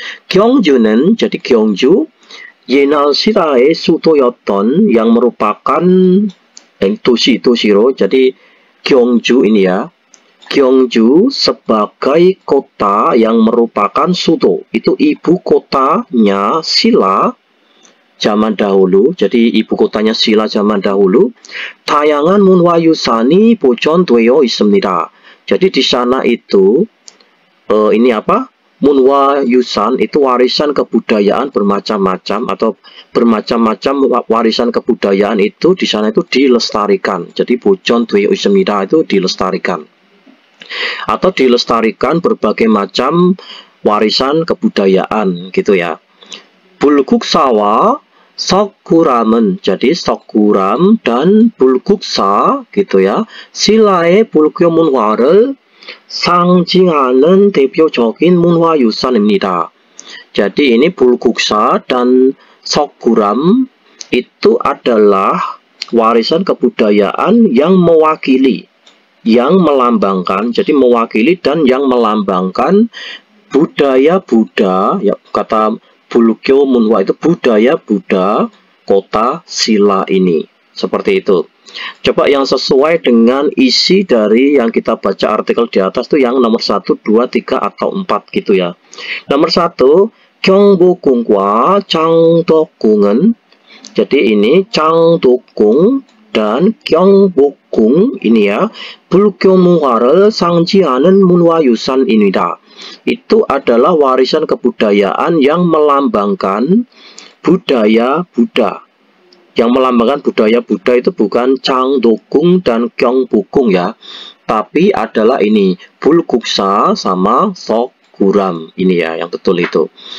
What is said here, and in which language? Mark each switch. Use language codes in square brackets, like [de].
[id] Gyeongju는, jadi Gyeongju [ko] 옛날 시대의 수도였던 [id] yang merupakan [ko] 도시로, [id] jadi Gyeongju ini ya, Gyeongju sebagai kota yang merupakan sudo, itu ibu kotanya Silla zaman dahulu. Jadi ibu kotanya Silla zaman dahulu. [ko] 다양한 문화유산이 보존되어 있습니다. [id] Jadi di sana itu ini apa? Munwa Yusan itu warisan kebudayaan bermacam-macam atau bermacam-macam warisan kebudayaan itu di sana itu dilestarikan. Jadi [ko] 보존되어 있습니다 [id] itu dilestarikan. Atau dilestarikan berbagai macam warisan kebudayaan gitu ya. 불국사와 석굴암은, jadi 석굴암 dan 불국사 gitu ya. [ko] 신라의 불교 문화를 상징하는 대표적인 문화유산입니다. [id] Jadi ini 불국사 dan 석굴암 itu adalah warisan kebudayaan yang mewakili, yang melambangkan, jadi mewakili dan yang melambangkan budaya Buddha, ya kata Bulgyo Munhwa itu budaya Buddha kota Silla ini. Seperti itu. Coba yang sesuai dengan isi dari yang kita baca artikel di atas tuh yang nomor 1, 2, 3, atau 4 gitu ya. [ko] Nomor 1, 경복궁과 장덕궁은, [id] jadi ini 장덕궁 dan 경복궁 ini ya, [ko] 불교 문화를 상징하는 문화유산입니다. [id] Itu adalah warisan kebudayaan yang melambangkan budaya Buddha. Yang melambangkan budaya Buddha itu bukan Changdokgung dan Gyeongbokgung ya, tapi adalah ini Bulguksa sama Soguram ini ya, yang betul itu.